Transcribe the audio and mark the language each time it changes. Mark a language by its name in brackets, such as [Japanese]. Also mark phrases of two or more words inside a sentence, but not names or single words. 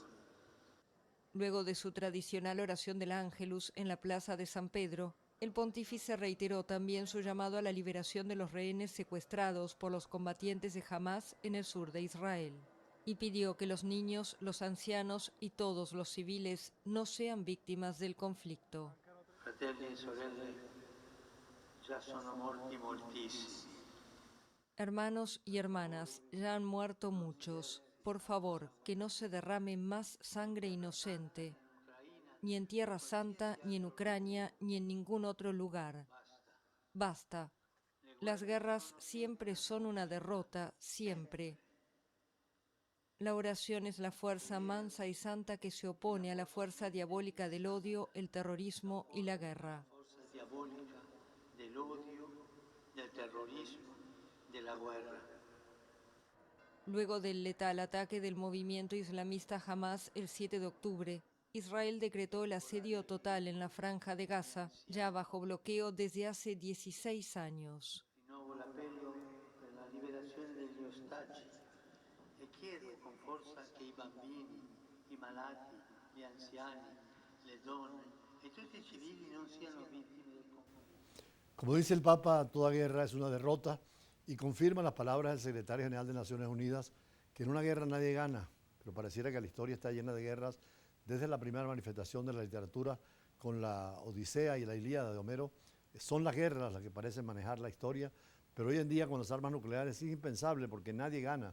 [Spanish] Luego de su tradicional oración del Ángelus en la Plaza de San Pedro, el pontífice reiteró también su llamado a la liberación de los rehenes secuestrados por los combatientes de Hamas en el sur de Israel y pidió que los niños, los ancianos y todos los civiles no sean víctimas del conflicto. [Italian] Fratelli e sorelle, già sono morti moltissimi. [Spanish] Hermanos y hermanas, ya han muerto muchos. Por favor, que no se derrame más sangre inocente, ni en Tierra Santa, ni en Ucrania, ni en ningún otro lugar. Basta. Las guerras siempre son una derrota, siempre. La oración es la fuerza mansa y santa que se opone a la fuerza diabólica del odio, el terrorismo y la guerra. [Italian] Forza diabolica dell'odio, del terrorismo, della guerra. [Spanish] Luego del letal ataque del movimiento islamista Hamas el 7 de octubre, Israel decretó el asedio total en la Franja de Gaza, ya bajo bloqueo desde hace 16 años. [Italian] Rinnovo l'appello per la liberazione degli ostaggi e chiedo con forza che i bambini, i malati, gli anziani, le donne e tutti i civili non siano vittime del conflitto. [Spanish] Como dice el Papa, toda guerra es una derrota y confirma las palabras del secretario general de Naciones Unidas que en una guerra nadie gana, pero pareciera que la historia está llena de guerras desde la primera manifestación de la literatura con la Odisea y la Ilíada de Homero. Son las guerras las que parecen manejar la historia, pero hoy en día con las armas nucleares es impensable porque nadie gana.